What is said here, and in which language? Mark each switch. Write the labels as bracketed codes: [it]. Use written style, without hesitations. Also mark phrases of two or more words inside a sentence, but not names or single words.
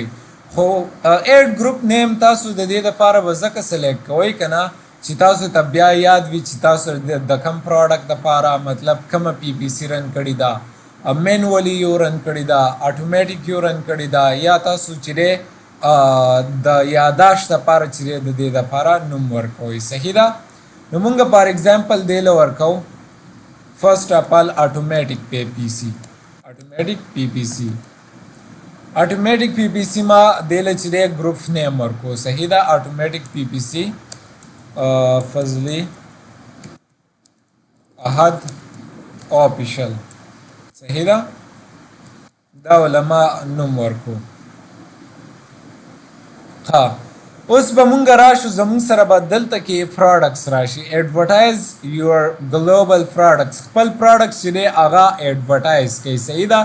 [ps] خو [en] ad group name [ps] تاسو د دې دپاره به ځکه سلیکټ کوئ که نه چې تاسو ته بیا یاد وي چې تاسو د کم پروډکټ دپاره مطلب کومه پی پی سی رن کړې ده، مینولی یو رن کړې ده، اټومیټیک یو رن کړې ده، یا تاسو چې دی د یاداشت دپاره چې دی د دې دپاره نوم ورکوئ، صحیح ده. نو مونږ [en] for example [ps] دی له ورکوو [en] first of all automatic PPC, automatic PPC, automatic PPC [ps] ما دیله چې دی [en] group name [ps] ورکو، صحیح ده. [en] automatic PPC [ps] فضلی احد آفیشل، صحیح ده. دا علما نوم ورکو. ها اوس به مونږ راشو زمونږ سره به دلته کې پروډکټس راشي، [en] advertise your global products, [ps] خپل پروډکټ چې دی هغه ایډورټایز کوي، صحیح ده.